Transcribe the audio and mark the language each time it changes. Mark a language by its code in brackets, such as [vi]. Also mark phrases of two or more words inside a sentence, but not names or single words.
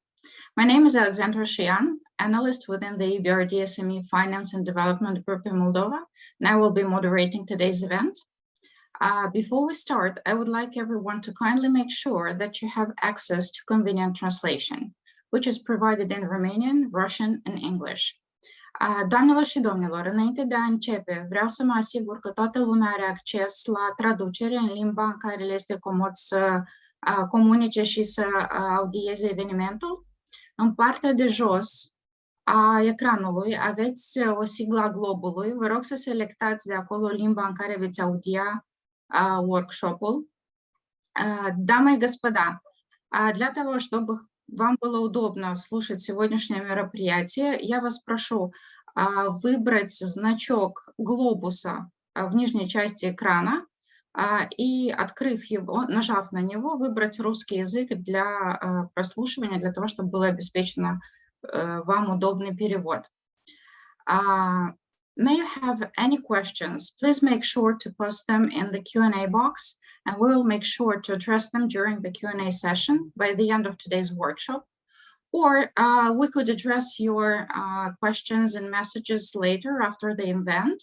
[en] My name is Alexandra Shian, analyst within the EBRD SME Finance and Development Group in Moldova, and I will be moderating today's event. Before we start, I would like everyone to kindly make sure that you have access to convenient translation, which is provided in Romanian, Russian, and English. [ro] Doamnelor și domnilor, înainte de a începe, vreau să mă asigur că toată lumea are acces la traducere în limba în care le este comod să comunice și să audieze evenimentul. În partea de jos a ecranului aveți o siglă a globului. Vă rog să selectați de acolo limba în care veți audia workshопul. [ru] Дамы и господа, для того, чтобы вам было удобно слушать сегодняшнее мероприятие, я вас прошу выбрать значок глобуса в нижней части экрана и, открыв его, нажав на него, выбрать русский язык для прослушивания, для того, чтобы было обеспечено вам удобный перевод. [en] May you have any questions? Please make sure to post them in the Q&A box, and we will make sure to address them during the Q&A session by the end of today's workshop. Or we could address your questions and messages later after the event.